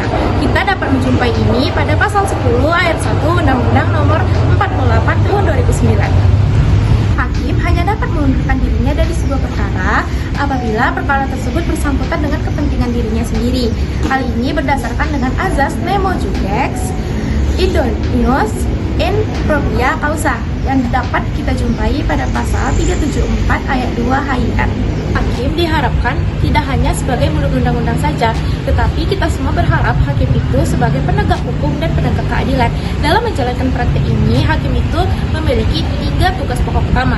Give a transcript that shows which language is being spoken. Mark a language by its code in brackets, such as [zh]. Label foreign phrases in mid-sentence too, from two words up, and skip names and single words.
[id] Kita dapat menjumpai ini pada pasal 10 ayat 1 Undang-Undang Nomor 48 Tahun 2009. Hakim hanya dapat mengundurkan dirinya dari sebuah perkara apabila perkara tersebut bersangkutan dengan kepentingan dirinya sendiri. Hal ini berdasarkan dengan azas [la] nemo judex idoneus in propria causa [id] yang dapat kita jumpai pada pasal 374 ayat 2 HIR. Hakim diharapkan tidak hanya sebagai mulut undang-undang saja, tetapi kita semua berharap hakim itu sebagai penegak hukum dan penegak keadilan. Dalam menjalankan praktek ini, hakim itu memiliki 3 tugas pokok utama.